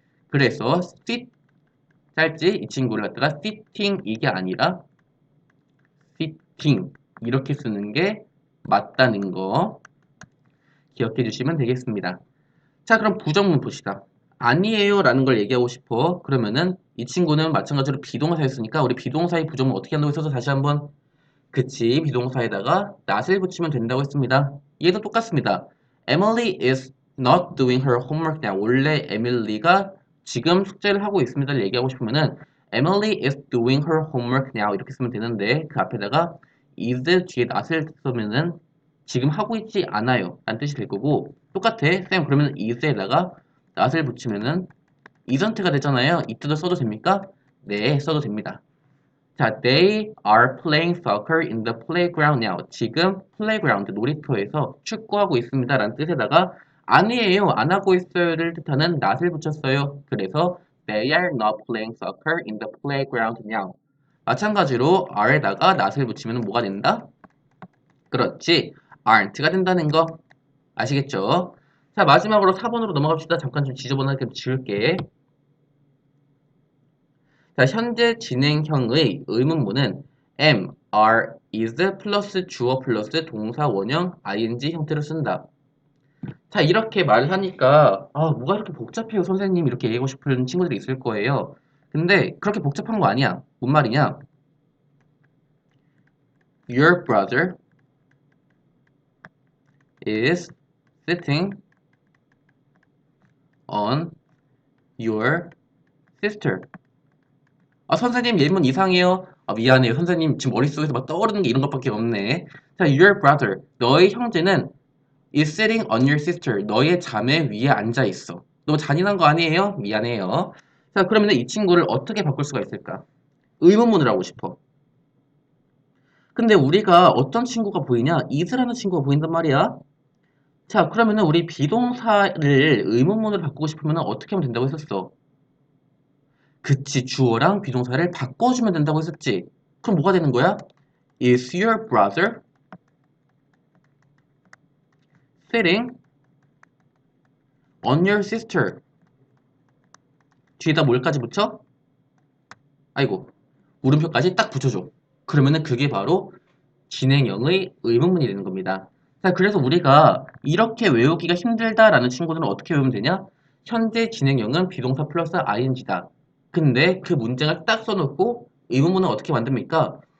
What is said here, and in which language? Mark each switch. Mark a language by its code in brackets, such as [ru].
[ko] 그래서 sit 짧지 이 친구를 갖다가 sitting 이게 아니라 sitting 이렇게 쓰는 게 맞다는 거 기억해 주시면 되겠습니다. 자, 그럼 부정문 봅시다. 아니에요 라는 걸 얘기하고 싶어. 그러면은 이 친구는 마찬가지로 비동사였으니까 우리 비동사의 부정문 어떻게 한다고 했어서 다시 한번 그치 비동사에다가 not을 붙이면 된다고 했습니다. 얘도 똑같습니다. [en] Emily is not doing her homework now. [ko] 원래 에밀리가 지금 숙제를 하고 있습니다를 얘기하고 싶으면은 [en] Emily is doing her homework now [ko] 이렇게 쓰면 되는데 그 앞에다가 is 뒤에 not을 쓰면은 지금 하고 있지 않아요 라는 뜻이 될 거고 똑같아. 쌤 그러면 is에다가 not을 붙이면은 isn't가 되잖아요. 이때도 써도 됩니까? 네, 써도 됩니다. [en] 자, they are playing soccer in the playground now. [ko] 지금 playground, 놀이터에서 축구하고 있습니다. 라는 뜻에다가 아니에요, 안 하고 있어요를 뜻하는 not을 붙였어요. 그래서 [en] they are not playing soccer in the playground now. [ko] 마찬가지로 are에다가 not을 붙이면 뭐가 된다? 그렇지, aren't가 된다는 거 아시겠죠? 자, 마지막으로 4번으로 넘어갑시다. 잠깐 좀 지저분하게 지울게. 자, 현재 진행형의 의문문은 am, are, is 플러스 주어 플러스 동사 원형 ing 형태로 쓴다. 자, 이렇게 말을 하니까 뭐가 이렇게 복잡해요, 선생님 이렇게 얘기하고 싶은 친구들이 있을 거예요. 근데 그렇게 복잡한 거 아니야. 뭔 말이냐? [en] Your brother is sitting on your sister. [ko] 선생님 예문 이상해요. 미안해요. 선생님 지금 머릿속에서 막 떠오르는 게 이런 것밖에 없네. [en] 자, your brother, [ko] 너의 형제는 [en] is sitting on your sister. [ko] 너의 자매 위에 앉아 있어. 너무 잔인한 거 아니에요? 미안해요. 자, 그러면 이 친구를 어떻게 바꿀 수가 있을까? 의문문을 하고 싶어. 근데 우리가 어떤 친구가 보이냐? is라는 친구가 보인단 말이야. 자, 그러면은 우리 비동사를 의문문으로 바꾸고 싶으면 어떻게 하면 된다고 했었어? 그치, 주어랑 비동사를 바꿔주면 된다고 했었지. 그럼 뭐가 되는 거야? [en] Is your brother sitting on your sister? [ko] 뒤에다 뭘까지 붙여? 아이고, 물음표까지 딱 붙여줘. 그러면은 그게 바로 진행형의 의문문이 되는 겁니다. 자, 그래서 우리가 이렇게 외우기가 힘들다라는 친구들은 어떻게 외우면 되냐? 현재 진행형은 비동사 플러스 ing다. 근데 그 문장을 딱 써놓고 의문문은 어떻게 만듭니까?